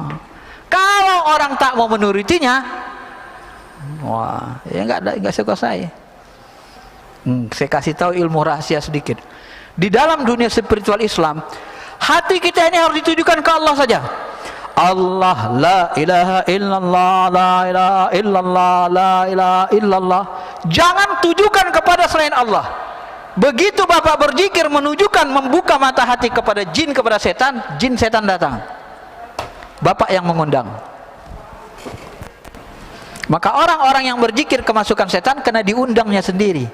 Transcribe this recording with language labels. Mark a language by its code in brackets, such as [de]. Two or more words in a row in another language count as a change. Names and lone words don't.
[id] Kalau orang tak mau menurutinya, wah, ya enggak kuasai. Saya kasih tahu ilmu rahasia sedikit. Di dalam dunia spiritual Islam, hati kita ini harus ditujukan ke Allah saja. Allah, [ar] لا إله إلا الله، لا إله إلا الله، لا إله إلا الله. [id] Jangan tujukan kepada selain Allah. Begitu Bapak berzikir menunjukkan, membuka mata hati kepada jin, kepada setan, jin setan datang. Bapak yang mengundang. Maka orang-orang yang berzikir kemasukan setan kena diundangnya sendiri.